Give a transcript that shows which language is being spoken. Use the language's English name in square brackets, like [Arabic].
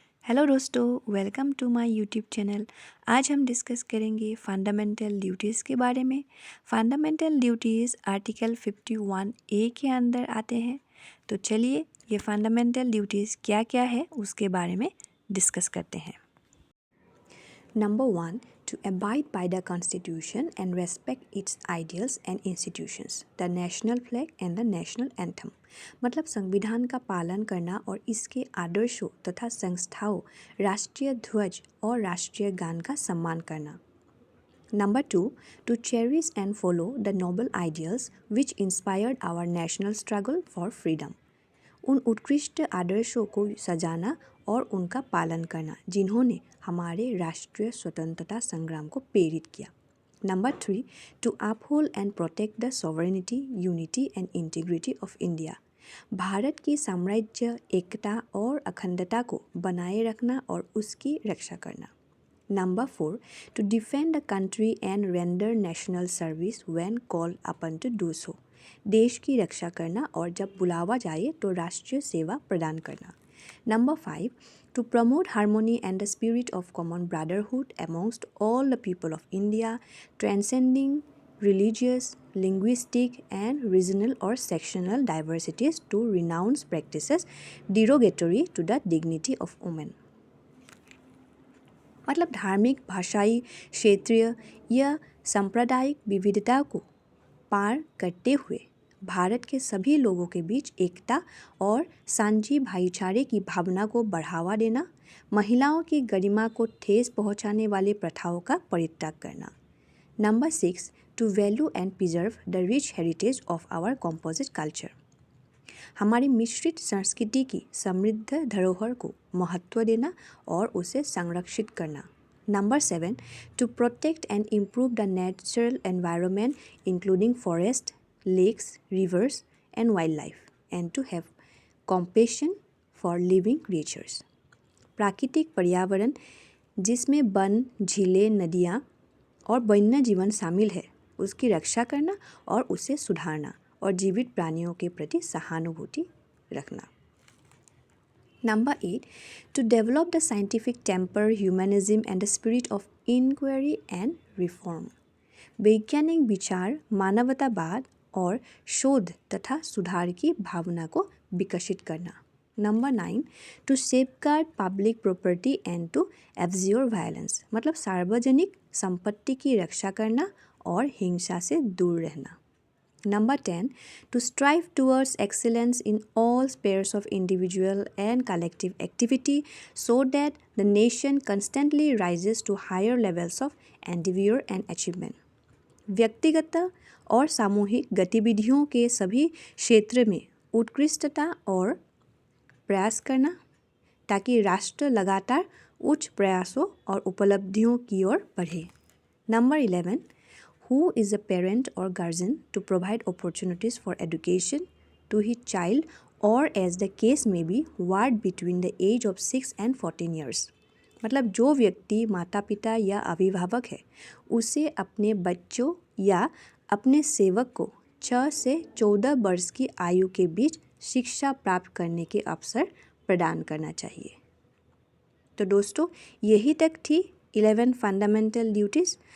[Hindi] Hello दोस्तों, [English] Welcome to my YouTube channel. [Hindi] आज हम डिस्कस करेंगे फंडामेंटल ड्यूटीज़ के बारे में। फंडामेंटल ड्यूटीज़ आर्टिकल 51A के अंदर आते हैं। तो चलिए ये फंडामेंटल ड्यूटीज़ क्या क्या है उसके बारे में डिस्कस करते हैं। [English] Number 1. To abide by the Constitution and respect its ideals and institutions, the national flag and the national anthem. [Hindi] मतलब संविधान का पालन करना और इसके आदर्शों तथा संस्थाओं, राष्ट्रीय ध्वज और राष्ट्रीय गान का सम्मान करना. [English] Number 2. To cherish and follow the noble ideals which inspired our national struggle for freedom. [Hindi] उन उत्कृष्ट आदर्शों को सजाना और उनका पालन करना जिन्होंने हमारे राष्ट्रीय स्वतंत्रता संग्राम को प्रेरित किया. [English] Number 3. To uphold and protect the sovereignty, unity and integrity of India. [Hindi] Bharat की साम्राज्य, एकता और अखंडता को बनाए रखना और उसकी रक्षा करना. [English] Number 4. To defend the country and render national service when called upon to do so. [Hindi] देश की रक्षा करना और जब बुलावा जाए तो राष्ट्रीय सेवा प्रदान करना. [English] Number 5. To promote harmony and the spirit of common brotherhood amongst all the people of India, transcending religious, linguistic and regional or sectional diversities to renounce practices derogatory to the dignity of women. [Hindi] मतलब धार्मिक, भाषाई, क्षेत्रीय या सांप्रदायिक विविधता को पार करते हुए भारत के सभी लोगों के बीच एकता और सांझी भाईचारे की भावना को बढ़ावा देना, महिलाओं की गरिमा को ठेस पहुंचाने वाले प्रथाओं का परित्याग करना. [English] Number 6. To value and preserve the rich heritage of our composite culture. [Hindi] हमारी मिश्रित संस्कृति की समृद्ध धरोहर को महत्व देना और उसे संरक्षित करना. [English] Number 7. To protect and improve the natural environment including forest, lakes, rivers and wildlife and to have compassion for living creatures. [Hindi] प्राकृतिक पर्यावरण जिसमें वन, झीलें, नदियाँ और वन्य जीवन शामिल है, उसकी रक्षा करना और उसे सुधारना और जीवित प्राणियों के प्रति सहानुभूति रखना. [English] Number 8. To develop the scientific temper, humanism and the spirit of inquiry and reform. [Hindi] वैज्ञानिक विचार, मानवतावाद और शोध तथा सुधार की भावना को विकसित करना. [English] Number 9. To safeguard public property and to abjure violence. [Hindi] मतलब सार्वजनिक संपत्ति की रक्षा करना और हिंसा से दूर रहना. [English] Number 10. To strive towards excellence in all spheres of individual and collective activity so that the nation constantly rises to higher levels of endeavor and achievement. [Hindi] व्यक्तिगत और सामूहिक गतिविधियों के सभी क्षेत्र में उत्कृष्टता और प्रयास करना ताकि राष्ट्र लगातार उच्च प्रयासों और उपलब्धियों की ओर बढ़े. [English] Number 11. Who is a parent or guardian to provide opportunities for education to his child or as the case may be ward between the age of 6 and 14 years. [Hindi] मतलब जो व्यक्ति माता पिता या अभिभावक है उसे अपने बच्चों या अपने सेवक को 6 से 14 वर्ष की आयु के बीच शिक्षा प्राप्त करने के अवसर प्रदान करना चाहिए. तो दोस्तों यही तक थी 11 फंडामेंटल ड्यूटीज़.